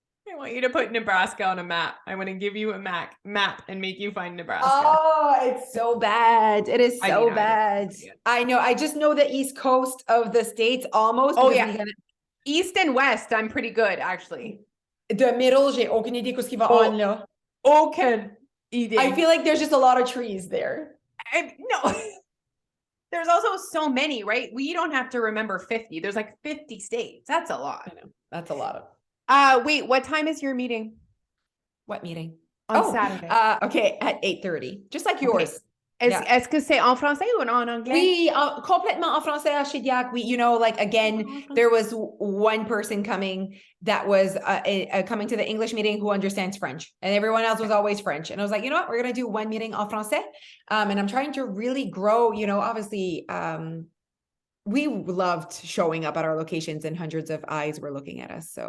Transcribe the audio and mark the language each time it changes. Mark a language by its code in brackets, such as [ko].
[en] I want you to put Nebraska on a map. I want to give you a map and make you find Nebraska. Oh, it's so bad. It is so bad. I know. I just know the East Coast of the States almost. Oh, yeah. East and West, I'm pretty good, actually. The middle, [fr] j'ai aucune idée de ce qui va on là. Aucune idée. [en] I feel like there's just a lot of trees there. No. There's also so many, right? We don't have to remember 50. There's like 50 states. That's a lot. I know. That's a lot of. Wait, what time is your meeting? What meeting? On Saturday. Okay, at 8:30. Just like yours. [fr] Est-ce que c'est en français ou en anglais? Oui, complètement en français à Shediac. [en] We, you know, like again, there was one person coming that was coming to the English meeting who understands French, and everyone else was always French. And I was like, you know what, we're gonna do one meeting [fr] en français. [en] And I'm trying to really grow. You know, obviously, we loved showing up at our locations, and hundreds of eyes were looking at us.